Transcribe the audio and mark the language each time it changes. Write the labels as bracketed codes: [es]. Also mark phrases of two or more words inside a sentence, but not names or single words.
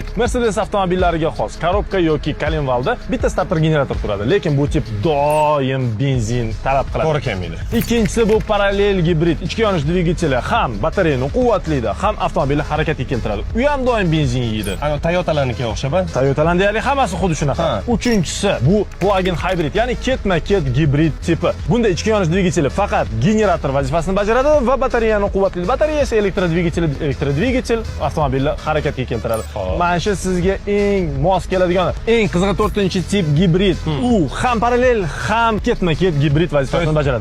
[uz] Mercedes avtomobillariga xos korobka yoki kolinvalda bitta starter generator turadi, lekin bu tip doim benzin talab qiladi. To'g'ri kelmaydi. Ikkinchisi bu parallel gibrid. Ichki yonish dvigateli ham batareyani quvvatlaydi, ham avtomobilni harakatga keltiradi. U ham doim benzin yeydi. Ana Toyota'larnikiga o'xshab-a? Toyota'lar deyarli hammasi xuddi shunaqa. Uchinchisi bu [en] plug-in hybrid, [uz] ya'ni ketma-ket gibrid tipi. Bunda ichki yonish dvigateli faqat generator vazifasini bajaradi va batareyani quvvatlaydi. Batareya esa elektrodvigatel avtomobilni harakatga keltiradi. Mana shu sizga eng mos keladigan, eng qizig'i 4-tip gibrid. U ham parallel, ham ketma-ket gibrid vazifasini bajaradi.